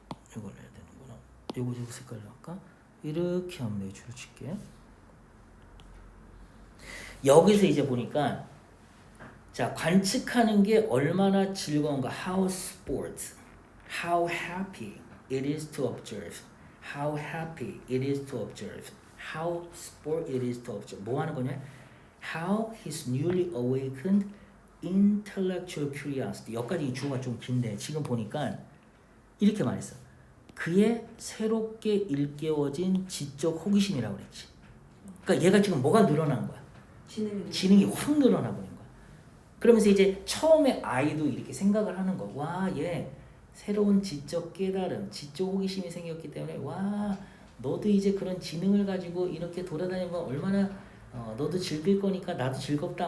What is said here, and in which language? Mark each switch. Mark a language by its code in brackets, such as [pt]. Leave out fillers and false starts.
[ko] 이걸 해야 되는구나. 이거 색깔로 할까? 이렇게 하면 내 줄을 칠게. 여기서 이제 보니까 자, 관측하는 게 얼마나 즐거운가. [en] How sport, how happy it is to observe. How happy it is to observe. How sport it is to observe. [ko] 뭐 하는 거냐? [en] How his newly awakened intellectual curiosity. [ko] 여기까지 주어가 좀 긴데 지금 보니까 이렇게 말했어. 그의 새롭게 일깨워진 지적 호기심이라고 그랬지. 그러니까 얘가 지금 뭐가 늘어난 거야? 지능이 확 늘어나 버린 거야. 그러면서 이제 처음에 아이도 이렇게 생각을 하는 거. 와, 얘 새로운 지적 깨달음, 지적 호기심이 생겼기 때문에 와, 너도 이제 그런 지능을 가지고 이렇게 돌아다니면 얼마나 너도 즐길 거니까 나도 즐겁다.